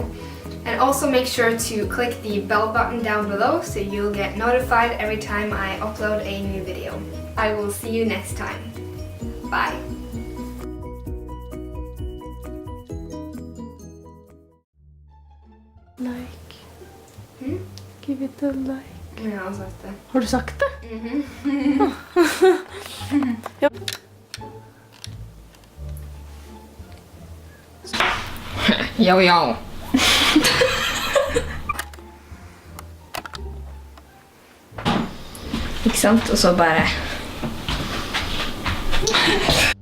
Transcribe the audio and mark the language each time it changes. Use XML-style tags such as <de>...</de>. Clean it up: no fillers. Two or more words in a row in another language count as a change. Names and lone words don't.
<en>And also make sure to click the bell button down below so you'll get notified every time I upload a new video. I will see you next time. Bye. Like. Give it a like.</en> <sv>Ja, jag har sagt det. Har du sagt det? Ja. Jo.</sv> <no>Ikke sant? Og så bare</no>